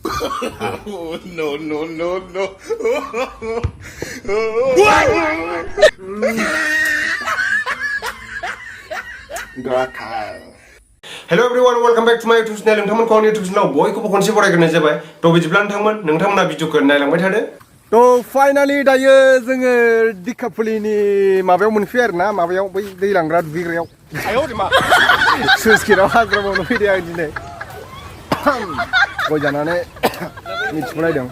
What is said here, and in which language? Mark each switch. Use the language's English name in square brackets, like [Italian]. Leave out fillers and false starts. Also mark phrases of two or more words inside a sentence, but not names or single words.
[English] No, no, no, no. Hello everyone, welcome back to my YouTube channel. [Bodo] नोंथांमोनखौ आंनि [English] YouTube channel [Bodo] बयखौबो खनसे बरायग्रोनाय जाबाय। थ' बिदिब्ला नोंथांमोना भिडिअखौ नायलांबाय थादो। थ' फाइनालि दायो जोङो दिखापुलिनि माबायाव मोनफैयो आरोना, माबायाव बै दै लांग्रा दुगैग्रायाव। सुइस गेटआव हाजिरा मावनो फैदों आं दिनै। गय जानानै मिथिबोलायदों।